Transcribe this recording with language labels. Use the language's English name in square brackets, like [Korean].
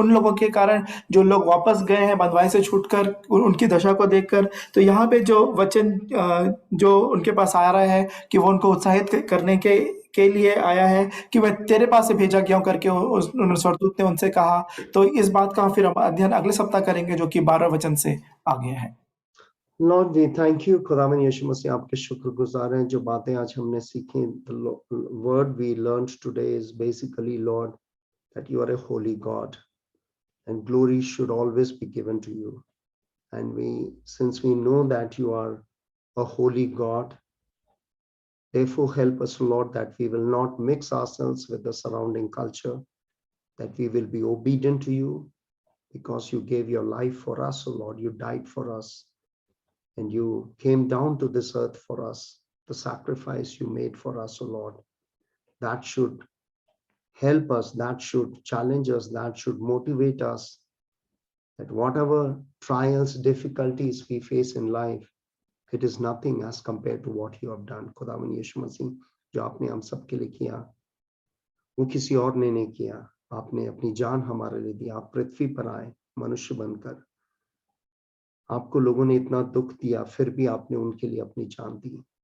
[Hindi] उन लोगों के कारण जो लोग वापस गए हैं बंधुआई से छूटकर, उनकी दशा को देखकर, तो यहाँ पे जो वचन जो उनके पास आ रहा है कि वो उनको उत्साहित करने के लिए आया है कि मैं तेरे पास से भेजा गया हूँ करके उस स्वर्गदूत ने उनसे कहा। तो इस बात का फिर हम अध्ययन अगले सप्ताह करेंगे, जो कि 12 वचन से आगे है। [English] Lord, we thank you, [Hindi] खुदावन यीशु मसीह, आपके शुक्रगुजार हैं जो बातें आज हमने सीखी. [English] The word we learned today is basically, Lord, that you are a holy God, and glory should always be given to you. And since we know that you are a holy God, therefore help us, Lord, that we will not mix ourselves with the surrounding culture, that we will be obedient to you, because you gave your life for us, O Lord. You died for us, and you came down to this earth for us. The sacrifice you made for us, O Lord, that should help us, that should challenge us, that should motivate us, that whatever trials, difficulties we face in life, it is nothing as compared to what you have done. [Hindi] खुदावन यीशु मसीह, जो आपने हम सबके लिए किया, वो किसी और ने नहीं किया. आपने अपनी जान हमारे लिए दी. आप पृथ्वी पर आए मनुष्य बनकर. आपको लोगों ने इतना दुख दिया, फिर भी आपने उनके लिए अपनी जान दी.